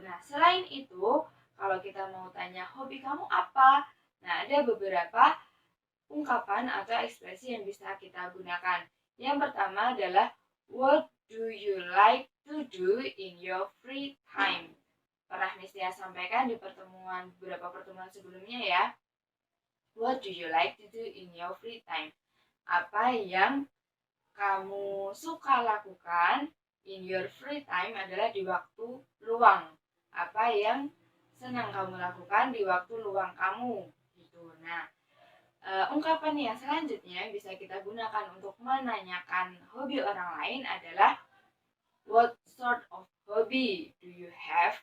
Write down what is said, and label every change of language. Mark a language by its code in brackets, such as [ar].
[id] Nah, selain itu kalau kita mau tanya hobi kamu apa, nah ada beberapa ungkapan atau ekspresi yang bisa kita gunakan. Yang pertama adalah [en] what do you like to do in your free time? [id] Pernah Miss Tia sampaikan di beberapa pertemuan sebelumnya ya. [en] What do you like to do in your free time? [id] Apa yang kamu suka lakukan [en] in your free time [id] adalah di waktu luang. Apa yang senang kamu lakukan di waktu luang kamu gitu. Nah, ungkapan yang selanjutnya bisa kita gunakan untuk menanyakan hobi orang lain adalah [en] what sort of hobby do you have?